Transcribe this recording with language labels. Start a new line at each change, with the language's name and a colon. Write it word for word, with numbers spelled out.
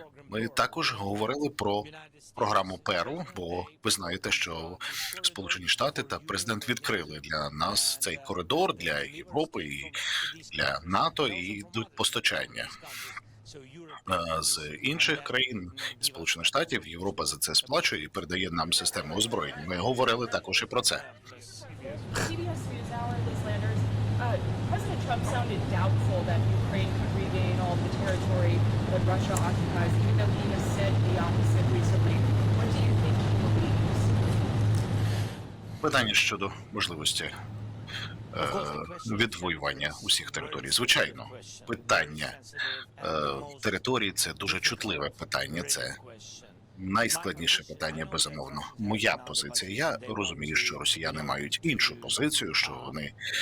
Ukrainian: Ми також говорили про програму Перл, бо ви знаєте, що Сполучені Штати та президент відкрили для нас цей коридор для Європи і для НАТО і йдуть постачання е, з інших країн і Сполучених Штатів. Європа за це сплачує і передає нам систему озброєнь. Ми говорили також і про це.
English: C B S News Hour, Liz Landers. Uh, President Trump sounded doubtful that Ukraine could regain all of the territory that Russia occupies, even though he has said the opposite recently. What do you think he believes?
Ukrainian: Питання щодо можливості е, відвоювання усіх територій. Звичайно, питання е, території це дуже чутливе питання. Це найскладніше питання, безумовно. Моя позиція. Я розумію, що росіяни мають іншу позицію, що вони